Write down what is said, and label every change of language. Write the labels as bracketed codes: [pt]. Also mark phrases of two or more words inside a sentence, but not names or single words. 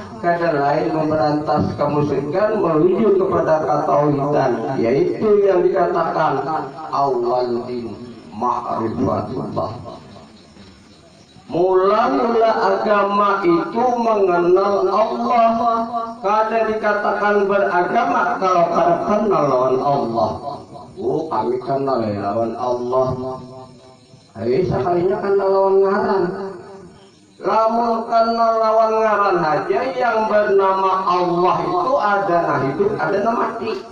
[bjn] Kada lain memberantas kemusyrikan menuju kepada ketauhidan, yaitu yang dikatakan [ar] أول الدين معرفة الله. [id] Mula-mula agama itu mengenal Allah. [bjn] Kada dikatakan beragama kalau kada kenal lawan Allah. Oh, kami kenal lawan Allah. Sekalinya kenal lawan ngaran. Lamun kenal lawan ngaran aja yang bernama Allah itu ada nah hidup, ada nah mati.